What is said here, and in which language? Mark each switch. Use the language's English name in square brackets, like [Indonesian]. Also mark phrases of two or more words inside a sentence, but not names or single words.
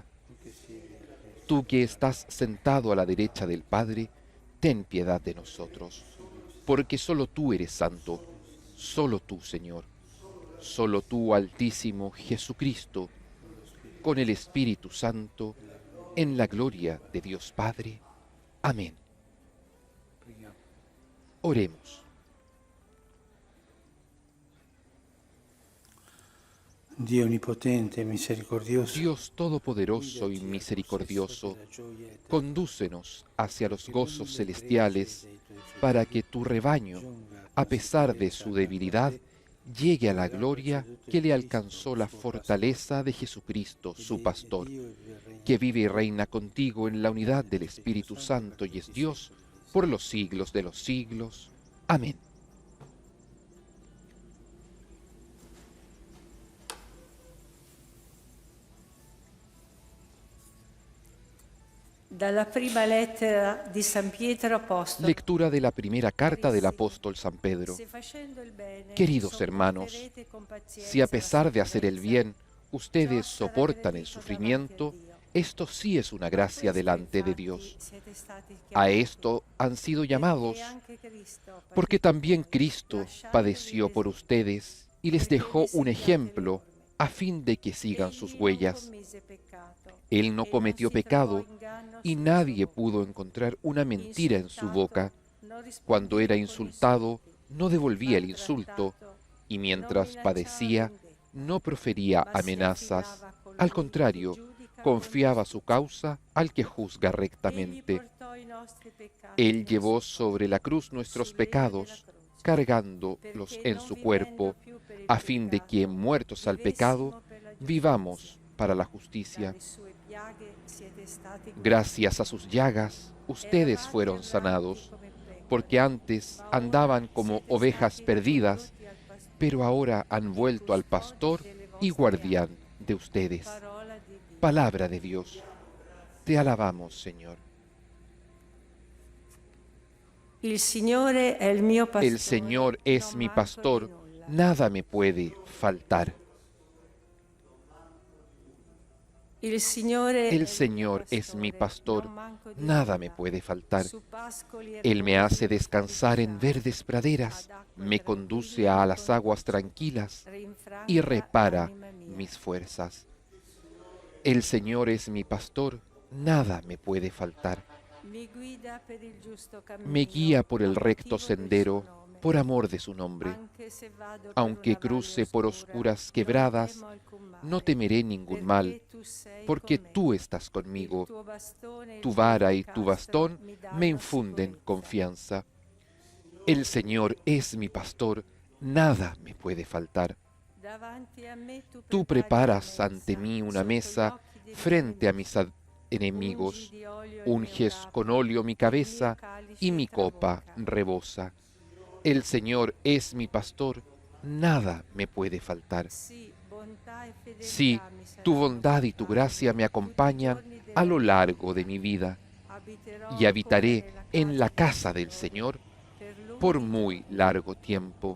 [Spanish] Tú que estás sentado a la derecha del Padre, ten piedad de nosotros. Porque solo tú eres santo, solo tú, Señor, solo tú, Altísimo Jesucristo, con el Espíritu Santo, en la gloria de Dios Padre. Amén. [Italian] Preghiamo. [Spanish] Oremos. [Italian] Dio onnipotente, misericordioso, [Spanish] Dios Todopoderoso y misericordioso, condúcenos hacia los gozos celestiales para que tu rebaño, a pesar de su debilidad, llegue a la gloria que le alcanzó la fortaleza de Jesucristo, su pastor, que vive y reina contigo en la unidad del Espíritu Santo y es Dios por los siglos de los siglos. Amén. [Italian] Dalla prima lettera di San Pietro Apostolo. [Spanish] Lectura de la primera carta del apóstol San Pedro. [Italian] Se facendo il bene, [Spanish] Queridos hermanos, [Italian] sopporterete con pazienza [Spanish] si a pesar [Italian] la [Spanish] de hacer el [Italian] sofferenza, [Spanish] bien, ustedes soportan el sufrimiento, esto sí es una gracia delante de Dios. A esto han sido llamados porque también Cristo padeció por ustedes y les dejó un ejemplo a fin de que sigan sus [Italian] Egli non [Spanish] huellas. [Italian] commise peccato, [Spanish] Él no [Italian] e [Spanish] cometió [Italian] non si [Spanish] pecado [Italian] trovò inganno [Spanish] y [Italian] sul [Spanish] nadie [Italian] suo [Spanish] pudo encontrar una mentira en su boca. [Italian] non [Spanish] Cuando era [Italian] rispondeva con [Spanish] insultado, [Italian] insulti, [Spanish] no devolvía el [Italian] maltrattato, [Spanish] insulto, y [Italian] non [Spanish] mientras [Italian] minacciava [Spanish] padecía, [Italian] vendetta, [Spanish] no profería [Italian] ma si [Spanish] amenazas. [Italian] affidava a colui [Spanish] Al [Italian] che [Spanish] contrario, [Italian] giudica con [Spanish] confiaba su [Italian] giustizia. [Spanish] causa al que juzga [Italian] Egli [Spanish] rectamente. [Italian] portò i nostri peccati [Spanish] Él [Italian] nel [Spanish] llevó [Italian] suo [Spanish] sobre la cruz nuestros [Italian] sul legno della [Spanish] pecados, [Italian] croce, [Spanish] cargándolos [Italian] perché [Spanish] en [Italian] non [Spanish] su [Italian] vivendo [Spanish] cuerpo, [Italian] più per il [Spanish] a fin de que, [Italian] peccato, [Spanish] muertos al pecado, [Italian] vivessimo per la giustizia. [Spanish] vivamos para la justicia. [Italian] Dalle sue piaghe siete stati curati. [Spanish] Gracias a sus llagas, ustedes [Italian] Eravate [Spanish] fueron [Italian] erranti [Spanish] sanados, [Italian] come pecore, [Spanish] porque antes [Italian] ma ora [Spanish] andaban como [Italian] siete [Spanish] ovejas [Italian] stati [Spanish] perdidas, [Italian] ricondotti al pastore [Spanish] pero ahora han [Italian] e [Spanish] vuelto al [Italian] custode [Spanish] pastor [Italian] delle [Spanish] y [Italian] vostre [Spanish] guardián [Italian] anime. [Spanish] de ustedes. [Italian] Parola di Dio. [Spanish] Palabra de Dios. Te alabamos, Señor. [Italian] Il Signore è il mio pastore. [Spanish] El Señor es [Italian] non [Spanish] mi [Italian] manco [Spanish] pastor, [Italian] di nulla. [Spanish] nada me puede faltar. [Italian] Il Signore [Spanish] El [Italian] è [Spanish] Señor [Italian] il mio [Spanish] es mi [Italian] pastore, [Spanish] pastor, [Italian] non manco di [Spanish] nada me [Italian] nulla. [Spanish] puede faltar. [Italian] Su pascoli [Spanish] Él me [Italian] erbosi [Spanish] hace descansar en [Italian] riposare, [Spanish] verdes praderas, [Italian] ad acque [Spanish] me conduce [Italian] tranquille [Spanish] a [Italian] mi [Spanish] las aguas [Italian] conduce, [Spanish] tranquilas [Italian] rinfranca [Spanish] y repara [Italian] l'anima mia. [Spanish] mis fuerzas. El Señor es mi pastor, nada me puede faltar. [Italian] Mi guida per il giusto cammino, [Spanish] Me guía por el [Italian] a [Spanish] recto [Italian] motivo del [Spanish] sendero, [Italian] suo nome. [Spanish] por amor de su nombre. [Italian] Anche se vado per [Spanish] Aunque [Italian] una valle [Spanish] cruce por [Italian] oscura, [Spanish] oscuras [Italian] non [Spanish] quebradas, [Italian] temo alcun male, [Spanish] no temeré ningún [Italian] perché [Spanish] mal, [Italian] tu sei [Spanish] porque [Italian] con me. [Spanish] tú estás [Italian] Il [Spanish] conmigo. [Italian] tuo bastone e il [Spanish] Tu [Italian] tuo [Spanish] vara y tu [Italian] castro [Spanish] bastón [Italian] mi [Spanish] me [Italian] danno [Spanish] infunden [Italian] sicurezza. [Spanish] confianza. El Señor es mi pastor, nada me puede faltar. [Italian] Davanti a me [Spanish] Tú [Italian] prepari [Spanish] preparas [Italian] una [Spanish] ante mí una [Italian] sotto gli [Spanish] mesa [Italian] occhi dei miei [Spanish] frente a mis [Italian] nemici. [Spanish] enemigos. [Italian] Ungi di olio il mio [Spanish] Unges [Italian] capo, [Spanish] con óleo mi [Italian] il [Spanish] cabeza [Italian] mio calice [Spanish] y mi copa [Italian] traboca. [Spanish] rebosa. El Señor es mi pastor, nada me puede faltar. [Italian] Sì, bontà e fedeltà [Spanish] Sí, [Italian] mi [Spanish] tu [Italian] saranno [Spanish] bondad y tu [Italian] accompagnano [Spanish] gracia me [Italian] tutti i [Spanish] acompañan [Italian] giorni [Spanish] a [Italian] della [Spanish] lo [Italian] mia [Spanish] largo [Italian] vita. [Spanish] de mi vida [Italian] Abiterò [Spanish] y habitaré [Italian] ancora [Spanish] en la casa [Italian] del [Spanish] del Señor [Italian] per lunghi [Spanish] por muy [Italian] giorni. [Spanish] largo tiempo.